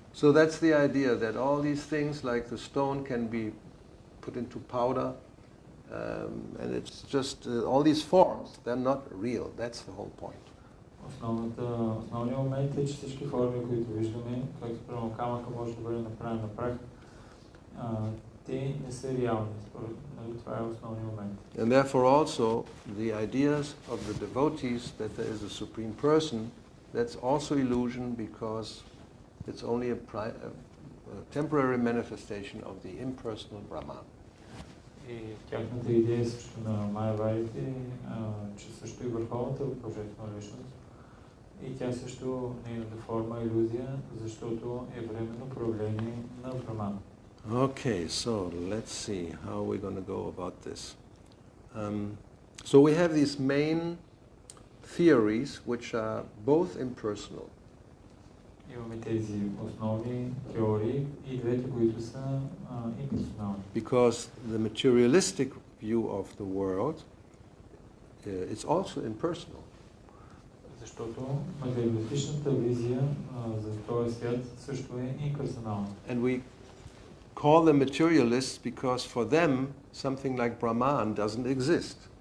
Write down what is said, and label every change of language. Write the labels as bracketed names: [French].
[English] So that's the idea, that all these things like the stone can be put into powder, and it's just all these forms, they're not real. That's the whole point. [Bulgarian] Основният момент е, че всички форми, които виждаме, както примерно камъка може да бъде направен на прах, те не са реални. Това е основният момент. [English] And therefore also the ideas of the devotees that there is a supreme person, that's also illusion, because it's only a temporary manifestation of the impersonal Brahman. [Bulgarian] И тяхната идея също на майявадите, че също и върховната божествена личност, и тя също нейната форма е илюзия, защото е временно проявление на Браман. [English] Okay, so let's see how we're going to go about this. So we have these main theories which are both impersonal. [Bulgarian] Имаме тези основни теории и двете, които са имперсонални. [English] Because the materialistic view of the world is also impersonal. [Bulgarian] Защото материалистичната визия за този свят също е имперсонална. [English] And we call them materialists because for them something like Brahman doesn't exist.